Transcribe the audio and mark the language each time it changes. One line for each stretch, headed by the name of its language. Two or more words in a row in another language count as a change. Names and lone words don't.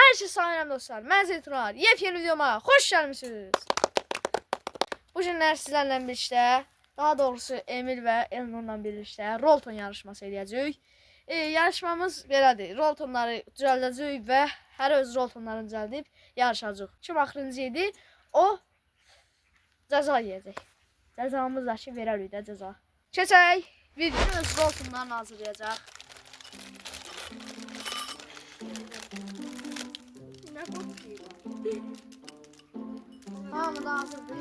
Turkish: Herkese selam dostlar. Ben Zeytunar. Yepyeni videoma hoş gelmişsiniz. Bu günler sizlerle birlikte, daha doğrusu Emil ve Elnur'la birlikte Rolton yarışması edeceğiz.
Azerbaijani: Yarışmamız belədir. Roltonları düzəldəcəyik və hər öz Roltonlarını düzəldib yarışacağıq. Kim axırıncı idi, o cəza yeyəcək. Cəzamız da ki, verərik də cəza. Keçək. Video öz Roltonlarını hazırlayacaq. Hamı da hazırdır.